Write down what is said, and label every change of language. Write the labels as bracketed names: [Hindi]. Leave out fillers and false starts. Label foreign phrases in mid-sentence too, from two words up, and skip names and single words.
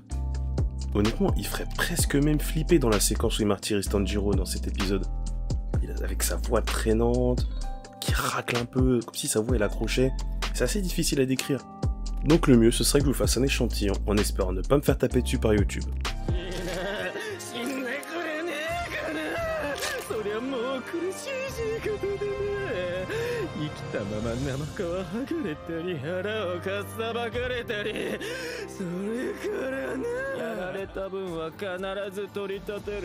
[French] Honnêtement, il ferait presque même flipper dans la séquence où il martyrise Tanjiro dans cet épisode. Avec sa voix traînante, qui racle un peu, comme si sa voix elle accrochait. C'est assez difficile à décrire. Donc le mieux, ce serait que je vous fasse un échantillon, en espérant ne pas me faire taper dessus par YouTube. [Japanese] も苦しいことでね、生きたまま生皮はぐれたり腹をかっさばかれたり、それからね、やられた分は必ず取り立てる。